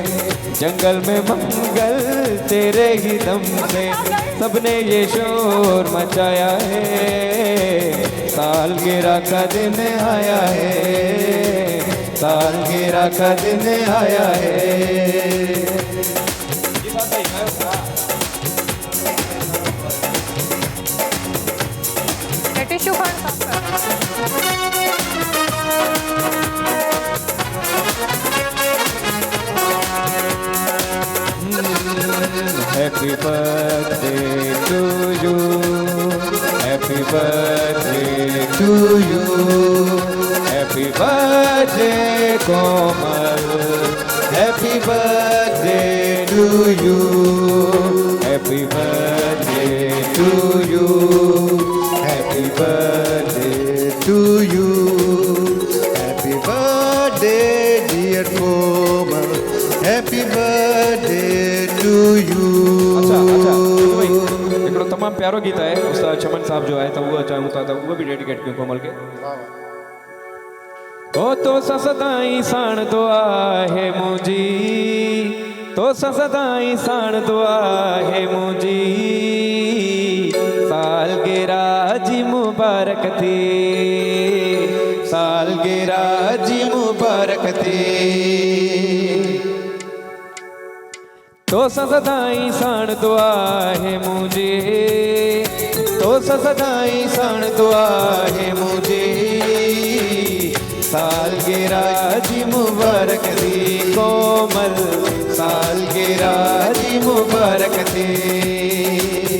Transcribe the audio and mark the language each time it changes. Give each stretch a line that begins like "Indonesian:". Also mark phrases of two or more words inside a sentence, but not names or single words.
Urdu: جنگل میں منگل تیرے ہی دم سے، سب نے یہ شور مچایا ہے، سالگرہ کا دن آیا ہے، سالگرہ کا دن آیا ہے. टिश्यू
English: Happy birthday to you, happy birthday to you, happy birthday Komal, happy birthday to you, happy birthday to you, happy birthday to you, happy birthday dear Komal, happy birthday to you।
Sindhi: हिकिड़ो तमामु प्यारो गीत आहे उस्ताद चमन साहब जो आहे, त उहो चाहियूं था त उहो बि डेडिकेट कयूं कोमल खे। ओ तो सदाई साण दुआ है मुंहिंजी, तो सदाई साण दुआ है मुंहिंजी, सालगिरह जी मुबारक थी, सालगिरह जी मुबारक थी। तो सदाई साण दुआ है मुझे, तो सदाई साण दुआ है मुझे, सालगिरह जी मुबारक थी कोमल, सालगिरह जी मुबारक थी।